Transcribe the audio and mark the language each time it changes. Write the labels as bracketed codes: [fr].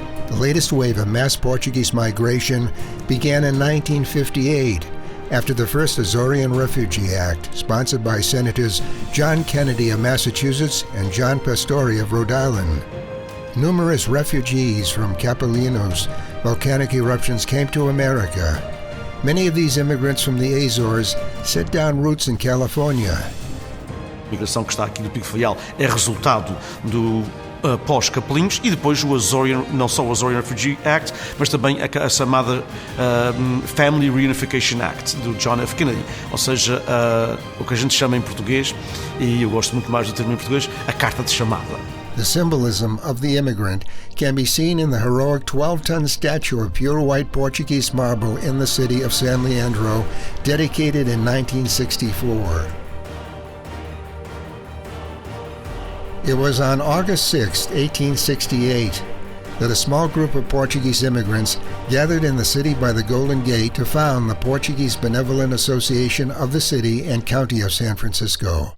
[en] The latest wave of mass Portuguese migration began in 1958 after the first Azorean Refugee Act, sponsored by Senators John Kennedy of Massachusetts and John Pastore of Rhode Island. Numerous refugees from Capilinos volcanic eruptions came to America. Many of these immigrants from the Azores set down roots in California. [pt] A migração que está aqui do Pico Fluvial é resultado do pós-Capelinhos e depois o Azorean, não só o Azorean Refugee Act, mas também a chamada Family Reunification Act do John F. Kennedy, ou seja, o que a gente chama em português, e eu gosto muito mais do termo em português, a carta de chamada. [en] The symbolism of the immigrant can be seen in the heroic 12-ton statue of pure white Portuguese marble in the city of San Leandro, dedicated in 1964. It was on August 6, 1868, that a small group of Portuguese immigrants gathered in the city by the Golden Gate to found the Portuguese Benevolent Association of the city and county of San Francisco.